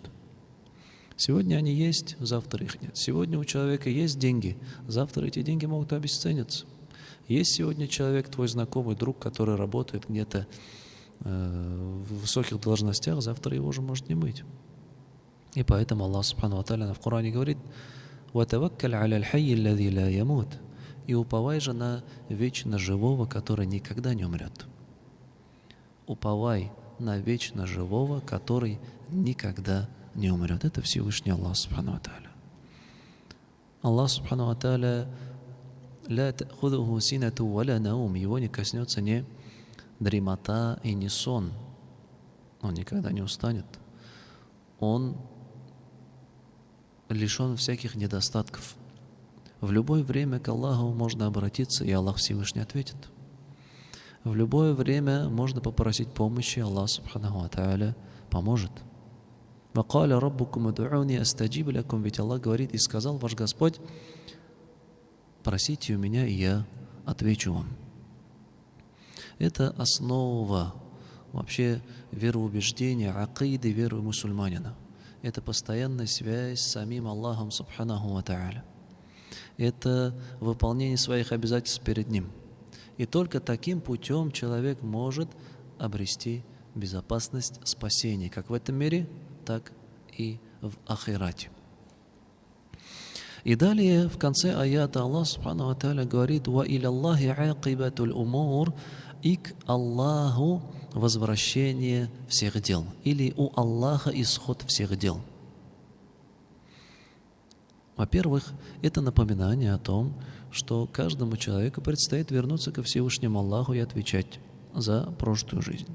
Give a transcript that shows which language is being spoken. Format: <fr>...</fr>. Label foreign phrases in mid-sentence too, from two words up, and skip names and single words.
<ru>Сегодня они есть, завтра их нет. Сегодня у человека есть деньги, завтра эти деньги могут обесцениться. Есть сегодня человек, твой знакомый, друг, который работает где-то в высоких должностях, завтра его уже может не быть. И поэтому Аллах</ru> <ar>سبحانه وتعالى</ar> <ru>в Коране говорит:</ru> <ar>«وتوكل على الحي الذي لا يموت».</ar> <ru>И уповай же на вечно живого, который никогда не умрет. Уповай на вечно живого, который никогда не умрет. Это Всевышний Аллах</ru> <ar>سبحانه وتعالى. الله سبحانه وتعالى لا تأخذه سنة ولا نوم.</ar> <ru>Его не коснется ни дремота и ни сон. Он никогда не устанет. Он лишен всяких недостатков. В любое время к Аллаху можно обратиться, и Аллах Всевышний ответит. В любое время можно попросить помощи, Аллах</ru> <ar>سبحانه وتعالى</ar> <ru>поможет.</ru> <ar>«وقال ربكم ادعوني أستجب لكم».</ar> <ru>Ведь Аллах говорит: и сказал ваш Господь: просите у меня, и я отвечу вам. Это основа вообще вероубеждения, акиды веры мусульманина. Это постоянная связь с самим Аллахом</ru> <ar>سبحانه وتعالى.</ar> <ru>Это выполнение своих обязательств перед Ним. И только таким путем человек может обрести безопасность спасения, как в этом мире, так и в ахирате. И далее в конце аята Аллах</ru> <ar>سبحانه وتعالى</ar> <ru>говорит:</ru> <ar>«وإلى الله عاقبة الأمور».</ar> <ru>И к Аллаху возвращение всех дел. Или у Аллаха исход всех дел. Во-первых, это напоминание о том, что каждому человеку предстоит вернуться ко Всевышнему Аллаху и отвечать за прожитую жизнь.</ru>